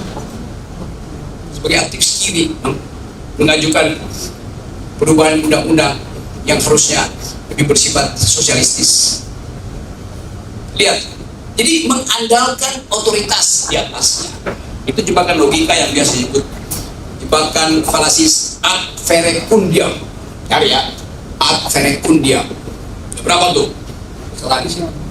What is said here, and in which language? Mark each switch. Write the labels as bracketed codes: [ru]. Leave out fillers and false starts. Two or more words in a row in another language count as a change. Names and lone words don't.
[id] Sebagai aktivis kiri mengajukan perubahan undang-undang yang harusnya lebih bersifat sosialistis. Lihat. Jadi mengandalkan otoritas di atasnya. Itu jebakan logika yang biasa disebut jebakan falasis [la] ad verecundiam. [id] Cari ya, [la] ad verecundiam. [id] Berapa tuh? Selagi sih.